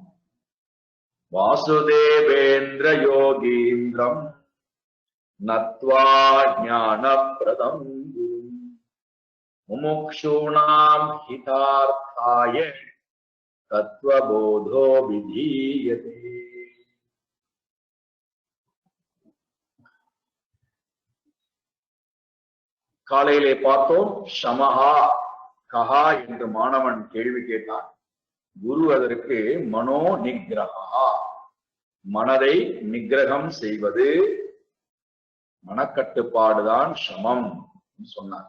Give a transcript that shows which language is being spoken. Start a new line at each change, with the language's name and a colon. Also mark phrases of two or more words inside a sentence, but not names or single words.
Sanskrit: वासुदेवेन्द्र योगीन्द्रं नत्वा ज्ञानप्रदं मुमुक्षूणां हितार्थाय तत्त्वबोधो विधीयते।
Tamil: காலையிலே பார்த்தோம்,
Sanskrit: शमः कः
Tamil: என்று மாணவன் கேள்வி கேட்டான். குரு அதற்கு
Sanskrit: मनो निग्रहः,
Tamil: மனதை நிகிரகம் செய்வது, மனக்கட்டுப்பாடுதான் சமம் சொன்னார்.